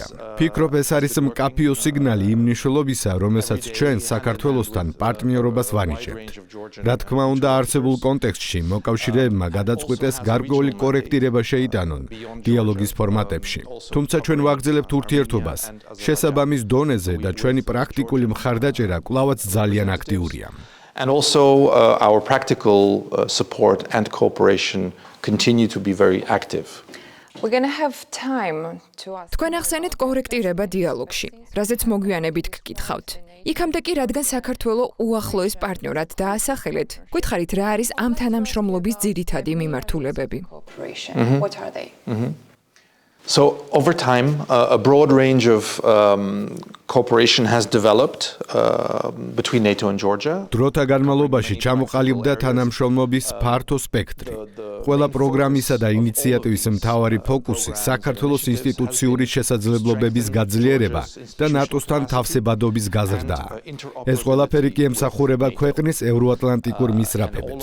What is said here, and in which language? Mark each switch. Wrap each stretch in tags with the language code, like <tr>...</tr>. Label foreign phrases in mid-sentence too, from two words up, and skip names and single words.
<ka>ფიქრობ, ეს არის მკაფიო სიგნალი იმ მნიშვნელობისა, რომელსაც ჩვენ საქართველოსთან პარტნიორობას ვანიჭებთ. რა თქმა უნდა, არსებულ კონტექსტში მოკავშირეებმა გადაწყვიტეს გარკვეული კორექტირება შეიტანონ დიალოგის ფორმატებში. თუმცა ჩვენ ვაგრძელებთ ურთიერთობას შესაბამის დონეზე და ჩვენი პრაქტიკული მხარდაჭერა კვლავაც ძალიან აქტიურია.</ka> <en>And also our practical support and cooperation continue to be very active.</en> <ka>თქვენ ახსენეთ კორექტირება დიალოგში, რაზეც მოგვიანებით გკითხავთ. იქამდე კი, რადგან საქართველოს უახლოეს პარტნიორად დაასახელეთ, გვითხარით, რა არის ამ თანამშრომლობის ძირითადი მიმართულებები?</ka> <en>So over time, a broad range of cooperation has developed between NATO and Georgia.</en> <ka>დროთა განმავლობაში ჩამოყალიბდა თანამშრომლობის ფართო სპექტრი. ყველა პროგრამისა და ინიციატივის მთავარი ფოკუსი საქართველოს ინსტიტუციური შესაძლებლობების გაძლიერება და ნატოსთან თავსებადობის გაზრდაა. ეს ყველაფერი კი ემსახურება ქვეყნის ევროატლანტიკურ მისწრაფებებს.</ka>